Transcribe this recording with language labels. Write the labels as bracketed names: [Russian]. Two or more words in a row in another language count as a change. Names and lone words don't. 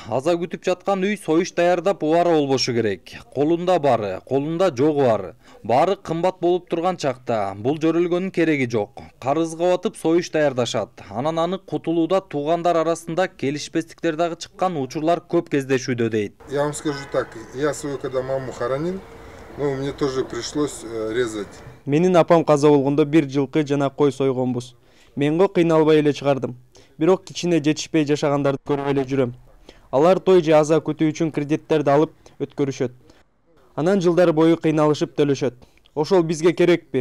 [Kyrgyz] Аза күтүп жаткан үй союш даярдап убара болбошу керек. Колунда бары, колунда жогу бар. Баары кымбат болуп турган чакта бул жөрөлгөнүн кереги жок. Карызга батып союш даярдашат. Анан аны кутулууда туугандар арасында келишпестиктер дагы чыккан учурлар көп кездешүүдө дейт. [Russian] Я вам скажу так, я свою когда маму хоронил, мне тоже пришлось резать. [Kyrgyz] Менин апам каза болгондо бир жылкы жана кой сойгонбуз. Мен го кыйналбай эле чыгардым. Бирок кичине жетишпей жашагандарды көрүп эле жүрөм. Алар той же аза күтүү үчүн кредиттерди алып өткөрүшөт. Анан жылдар бою кыйналышып төлөшөт. Ошол бизге керекпи?